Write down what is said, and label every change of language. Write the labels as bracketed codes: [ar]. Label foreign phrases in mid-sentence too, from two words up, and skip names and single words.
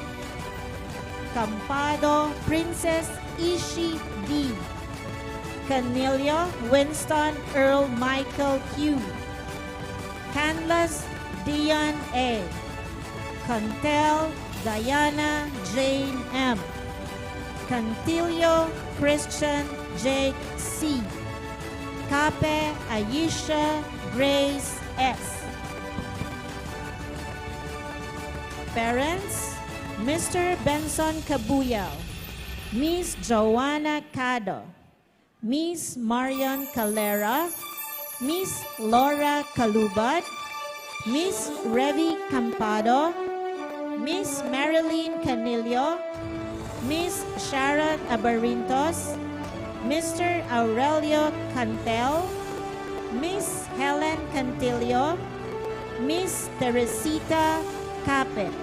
[en] Campado Princess Ishi D. Canilio Winston Earl Michael Q. Canlas Dion A. Cantel Diana Jane M. Cantillo Christian Jake C. Cape Aisha Grace S. Parents: Mr. Benson Cabuyao, Miss Joanna Cado, Miss Marian Calera, Miss Laura Calubad, Miss Revi Campado, Miss Marilyn Canillo, Miss Sharon Abarintos, Mr. Aurelio Cantel, Miss Helen Cantillo, Miss Teresita Capet.